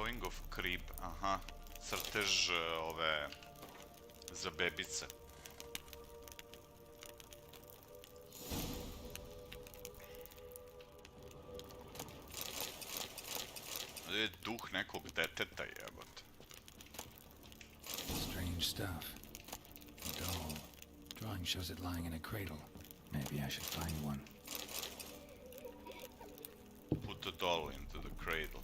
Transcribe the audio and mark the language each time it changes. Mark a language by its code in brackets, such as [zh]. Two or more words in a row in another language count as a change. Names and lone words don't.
[en] of crib, [sr] aha. Crtež ove... za bebice. Ovdje je duh nekog deteta, jebote. [en] Strange stuff. A doll. Drawing shows it lying in a cradle. Maybe I should find one. Put the doll into the cradle.